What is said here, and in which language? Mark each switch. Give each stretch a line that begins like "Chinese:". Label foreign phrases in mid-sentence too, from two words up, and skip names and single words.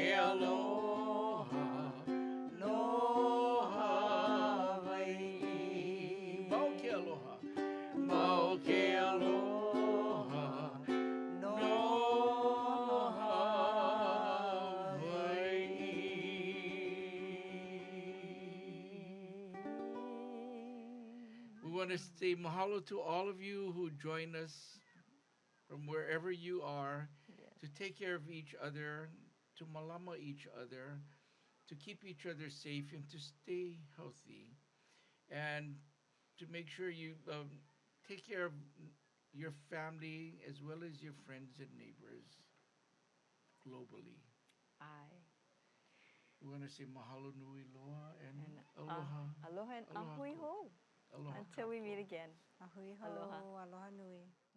Hawaiian: aloha, no Hawai'i. Mau ke aloha, mau ke aloha, no
English: We want to say mahalo to all of you who join us from wherever you are Yes. to take care of each other, to malama each other, to keep each other safe and to stay healthy, and to make sure you take care of your family as well as your friends and neighbors globally. Aye. We want to say
Hawaiian: mahalo nui loa
English: and And aloha. aloha and
Hawaiian: Aloha ahui ko. ho. Aloha
English: Until we
Hawaiian: kako.
English: meet again.
Hawaiian: Ahui ho, Aloha. aloha nui.